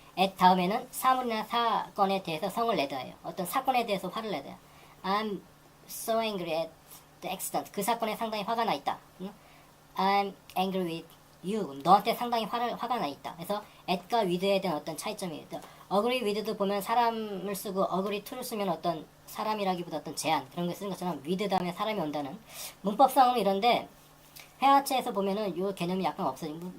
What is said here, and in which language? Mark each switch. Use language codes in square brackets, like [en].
[ko] at 다음에는 사물이나 사건에 대해서 성을 내다 해요. 어떤 사건에 대해서 화를 내다 해요. [en] I'm so angry at the accident. [ko] 그 사건에 상당히 화가 나 있다. [en] I'm angry with you. [ko] 너한테 상당히 화가 나 있다. 그래서 at과 with에 대한 어떤 차이점이에요. agree with도 보면 사람을 쓰고 agree to를 쓰면 어떤 사람이라기보다 어떤 제한 그런 거 쓰는 것처럼 with 다음에 사람이 온다는 문법상은 이런데 회화체에서 보면은 요 개념이 약간 없어요.